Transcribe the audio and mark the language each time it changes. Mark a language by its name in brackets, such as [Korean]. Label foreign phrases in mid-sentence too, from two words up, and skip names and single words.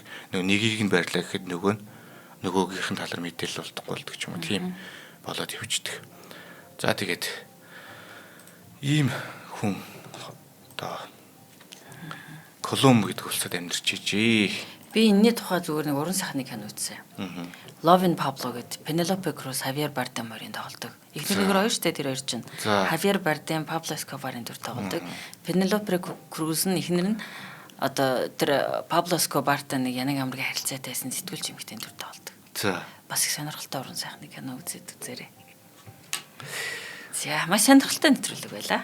[Mongolian] Нэгийг нь барьлаа гэхэд нөгөөгийнх нь талаар мэдээлэл болдохгүй болдог ч юм уу. Тийм болоод явчихдаг. За тэгээд ийм хүн одоо Колумб гэдэг улсад амьдарч ижээ. Би энэний тухай зүгээр нэг уран сайхны кино үзсэн. Love in Pablo гэдэг Penelope Cruz, Javier Bardem хоёрын тоглодог. Эхнийгээр хоёр штэ тэр хоёр чинь. Javier Bardem, Pablo Escobar-ын дүр тоглодог. Penelope Cruz нь эхнэр нь одоо тэр Pablo Escobar-тай нэг янаг амрыг харилцаатайсэн сэтгүүлч эмэгтэй дүр тоглодог. За. Бас их сонирхолтой уран сайхны кино үзээрэй. За, маш сонирхолтой нэвтрүүлэг байлаа.